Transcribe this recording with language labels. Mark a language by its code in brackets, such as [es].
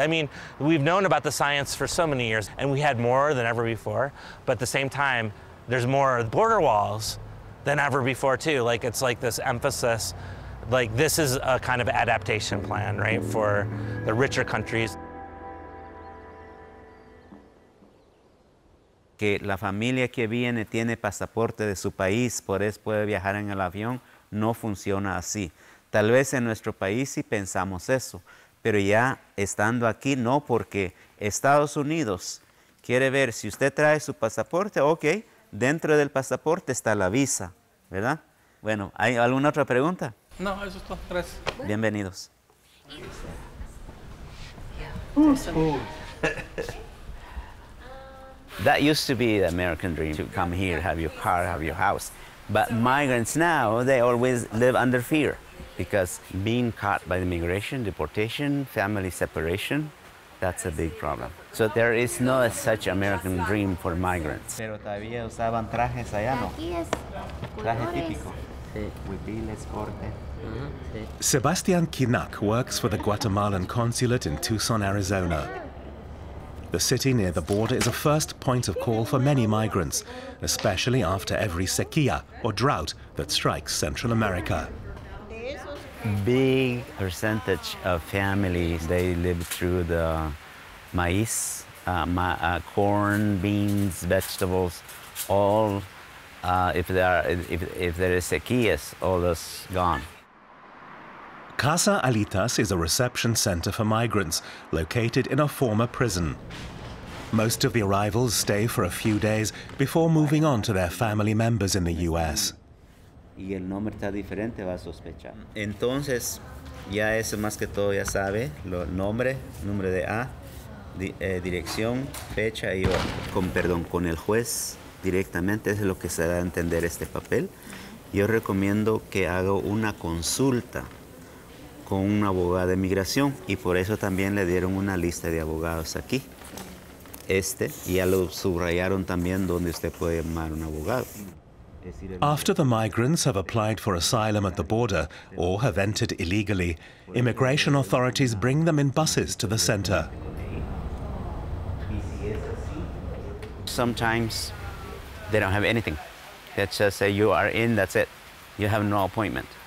[en] I mean, we've known about the science for so many years, and we had more than ever before, but at the same time, there's more border walls than ever before too. Like, it's like this emphasis, like this is a kind of adaptation plan, right, for the richer countries. [es] Que la familia que viene tiene pasaporte de su país, por eso puede viajar en el avión, no funciona así. Tal vez en nuestro país sí pensamos eso, pero ya estando aquí no, porque Estados Unidos quiere ver si usted trae su pasaporte, ok, dentro del pasaporte está la visa, ¿verdad? Bueno, ¿hay alguna otra pregunta? No, eso es todo. Gracias. Bienvenidos. [en] That used to be the American dream, to come here, have your car, have your house. But migrants now, they always live under fear, because being caught by the migration, deportation, family separation, that's a big problem. So there is no such American dream for migrants. [es] Pero todavía usaban trajes allá, ¿no? Traje típico. Huipiles, corte. [en] Sebastian Kinak works for the Guatemalan consulate in Tucson, Arizona. The city near the border is a first point of call for many migrants, especially after every sequía or drought that strikes Central America. Big percentage of families, they live through the maize, corn, beans, vegetables, all. If there is sequías, all that's gone. Casa Alitas is a reception center for migrants located in a former prison. Most of the arrivals stay for a few days before moving on to their family members in the US. [es] Y el nombre está diferente, va a sospechar. Entonces, ya eso más que todo ya sabe, nombre de A, dirección, fecha y hora. Con el juez directamente es lo que se da a entender este papel. Yo recomiendo que haga una consulta con un abogado de migración y por eso también le dieron una lista de abogados aquí. Y ya lo subrayaron también donde usted puede llamar a un abogado. [en] After the migrants have applied for asylum at the border or have entered illegally, immigration authorities bring them in buses to the center. Sometimes they don't have anything. They just say you are in, that's it. You have no appointment.